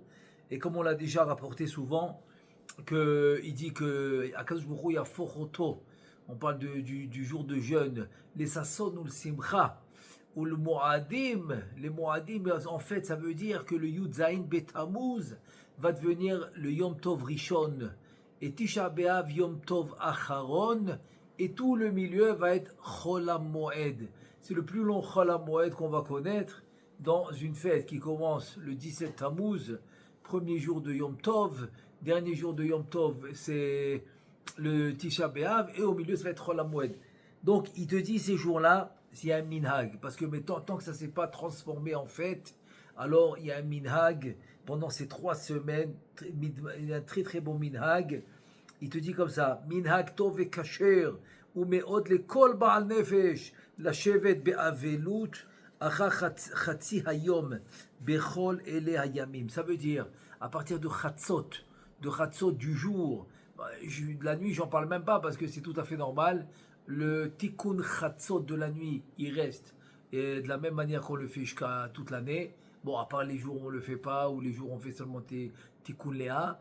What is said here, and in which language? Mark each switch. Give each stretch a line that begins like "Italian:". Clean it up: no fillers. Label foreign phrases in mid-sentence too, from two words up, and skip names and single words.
French: Et comme on l'a déjà rapporté souvent, il dit que
Hebrew: הקדוש ברוך הוא יהפכם,
French: on parle du jour de jeûne, les Sasson ou le Simcha, ou le Moadim, les Moadim, en fait, ça veut dire que le
Hebrew: י״ז בתמוז
French: va devenir le
Hebrew: יום טוב ראשון,
French: et
Hebrew: תשעה באב יום טוב אחרון,
French: et tout le milieu va être
Hebrew: חול המועד.
French: C'est le plus long
Hebrew: חול המועד
French: qu'on va connaître dans une fête qui commence le 17 Tammuz, premier jour de
Hebrew: יום טוב,
French: dernier jour de
Hebrew: יום טוב,
French: c'est le
Hebrew: תשעה באב,
French: et au milieu, ça va être
Hebrew: חול המועד.
French: Donc, il te dit ces jours-là, s'il y a un minhag, parce que mais tant que ça ne s'est pas transformé en fête, alors il y a un minhag pendant ces 3 semaines, il y a un très très bon minhag. Il te dit comme ça,
Hebrew: מנהג טוב ו כשר הוא מאוד ל כל בעל נפש ל שבת באבלות אחר חצי היום בכל אלה הימים.
French: Ça veut dire, à partir de chatzot du jour, de la nuit, j'en parle même pas parce que c'est tout à fait normal. Le
Hebrew: תיקון חצות
French: de la nuit, il reste. Et de la même manière qu'on le fait jusqu'à toute l'année. Bon, à part les jours où on ne le fait pas, ou les jours où on fait seulement
Hebrew: תיקון לאה.